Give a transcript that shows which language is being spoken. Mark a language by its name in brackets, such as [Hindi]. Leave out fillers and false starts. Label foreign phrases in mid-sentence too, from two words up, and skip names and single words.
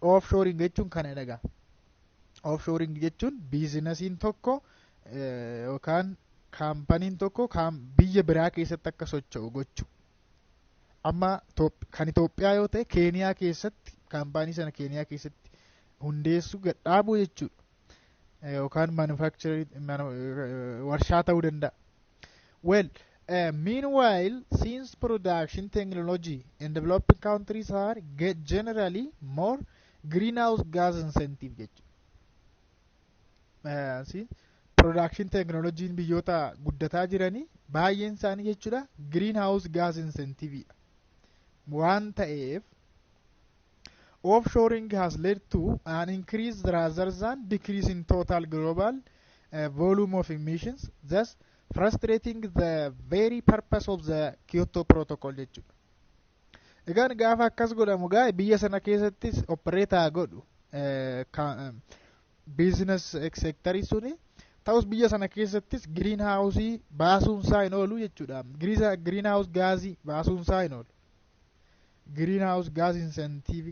[Oromo] Offshoring jechuun kana dhagaa. Offshoring jechuun biizinasiin tokko yookaan kaampaniin tokko biyya biraa keessatti akka socho'u gochuu. Amma kan Itoophiyaa yoo ta'e Keeniyaa keessatti kaampanii sana Keeniyaa keessatti hundeessuu gadhaabuu jechuudha. Yookaan warshaa ta'uu danda'a. [English] Well, meanwhile, since production technology in developing countries are generally more greenhouse gas incentive jechuudha. Production technology [Oromo] biyyoota guddataa jiranii baay'een isaanii jechuudha [English] greenhouse gas incentive [Oromo] waan ta'eef [English] offshoring has led to an increase rather than decrease in total global volume of emissions, thus frustrating the very purpose of the Kyoto Protocol jechuudha. [Oromo] Egaan gaafa akkas godhamu biyya sana keessattis operator godhu [English] business sector [Oromo] suni ta'us biyya sana keessattis greenhouse baasuun isaa hin oolu jechuudha. Greenhouse gaasii baasuun isaa hin oolu. [English] Greenhouse gas incentive.